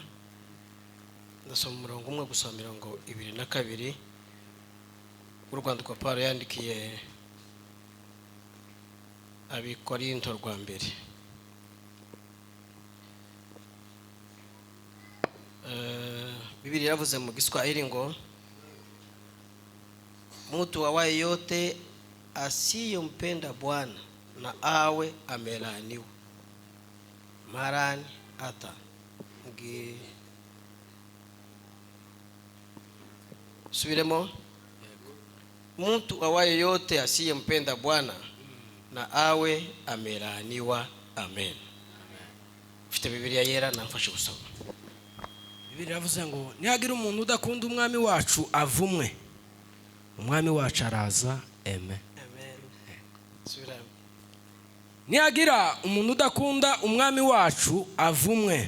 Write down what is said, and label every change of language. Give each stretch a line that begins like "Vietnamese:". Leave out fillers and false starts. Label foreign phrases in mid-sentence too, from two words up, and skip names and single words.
Kinyarwanda: Ndasoma umurongo umwe gusoma 22 urwandiko Paulo yandikiye Abikorinto rwa mbere. Bibiliya yavuze mu Giswahili ngo
Swahili: mtu awaye yote asiyompenda Bwana na awe amelaaniwa. Marani hata subiremo. Mtu awaye yote asiyompenda Bwana na awe amelaaniwa. Amen.
Kinyarwanda: Ufite Bibiliya yera namfashe gusoma. Bibiliya yavuze ngo nihagira umuntu udakunda umwami wacu avumwe. Umwami wacu araza. Amen. Subiramo. Nihagira umuntu udakunda umwami wacu avumwe.